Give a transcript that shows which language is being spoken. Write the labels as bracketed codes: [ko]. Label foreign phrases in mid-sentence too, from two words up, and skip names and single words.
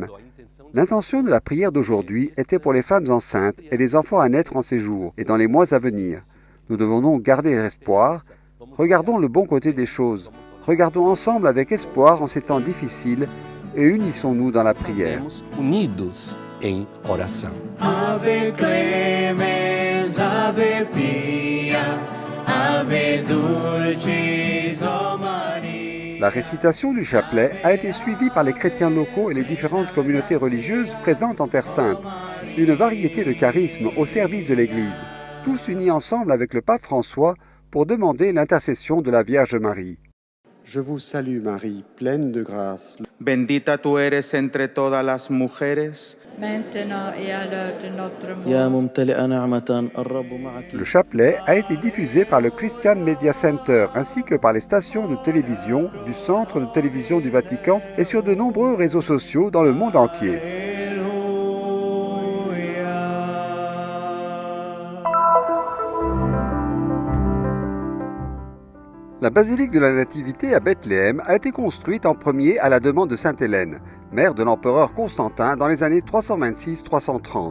[fr] L'intention de la prière d'aujourd'hui était pour les femmes enceintes et les enfants à naître en ces jours et dans les mois à venir. Nous devons donc garder espoir. Regardons le bon côté des choses. Regardons ensemble avec espoir en ces temps difficiles et unissons-nous dans la prière. [pt] Unidos em oração. [la] Ave clemens, ave pia, ave dulcis, o Maria. [fr] La récitation du chapelet a été suivie par les chrétiens locaux et les différentes communautés religieuses présentes en Terre Sainte. Une variété de charismes au service de l'Église, tous unis ensemble avec le pape François pour demander l'intercession de la Vierge Marie. Je vous salue Marie, pleine de grâce. [es] Bendita tú eres entre todas las mujeres. [fr] maintenant et à l'heure de notre mort. [ar] يا ممتلئ نعمة الرب معك. [fr] Le chapelet a été diffusé par le Christian Media Center ainsi que par les stations de télévision du Centre de télévision du Vatican et sur de nombreux réseaux sociaux dans le monde entier. La basilique de la Nativité à Bethléem a été construite en premier à la demande de Sainte Hélène, mère de l'empereur Constantin dans les années 326-330.